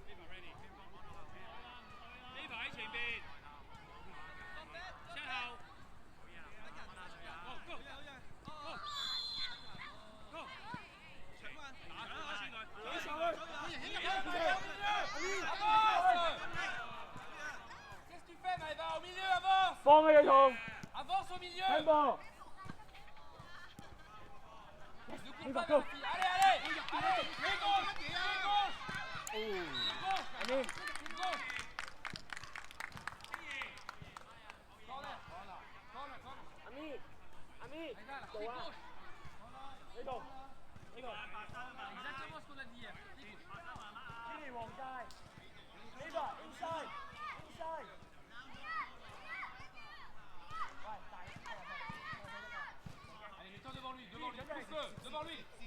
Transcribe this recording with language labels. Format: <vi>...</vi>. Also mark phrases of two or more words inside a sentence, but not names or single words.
<yue>呢排喺前邊。身後。放佢哋同</yue> <fr>Avance au milieu.</fr> <yue>聽波。</yue> <fr>Ne cours pas vers le fil. Allez, allez, allez, pied gauche, pied gauche. Pied gauche, Allez. pied gauche. Corner, voilà, corner, corner.</fr> <yue>阿咪，</yue> <fr>Regarde,</fr> <yue>做</yue> <fr>pied</fr> <yue>啊！</yue> <fr>gauche.</fr> <yue>呢度，呢度。</yue> <fr>Exactement ce qu'on a dit hier. Pied gauche.</fr> <yue>Gini 黃界。呢個</yue> <en>inside inside。</en> <fr>Allez, mets-toi devant lui, pousse-le, devant lui.</fr>